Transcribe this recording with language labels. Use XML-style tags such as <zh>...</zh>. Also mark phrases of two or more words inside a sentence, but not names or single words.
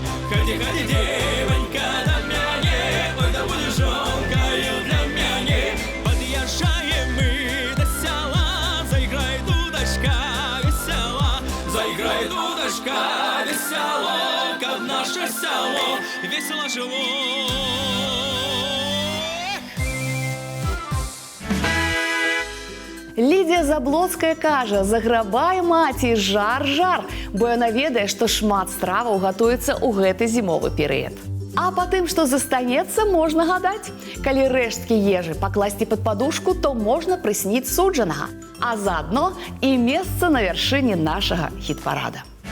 <ru>Ходи, ходи, девонька,</ru> <be>до мяне,</be> <ru>ой, да будешь</ru> <be>жонкою для мяне.</be> <ru>Подъезжаем мы до села, заиграй, дудочка, весела, заиграй, дудочка, весело, как наше село, весело жило.</ru> <be>Лідія Заблоцкая кажа: «Заграбай, маці, жар-жар», бо яна ведае, што шмат страваў гатуецца ў гэты зімовы перыяд. А па тым, што застанецца, можна гадаць. Калі рэшткі ежы пакласці пад падушку, то можна прысніць суджанага, а заадно і месца на вяршыні нашага хіт-парада.</be>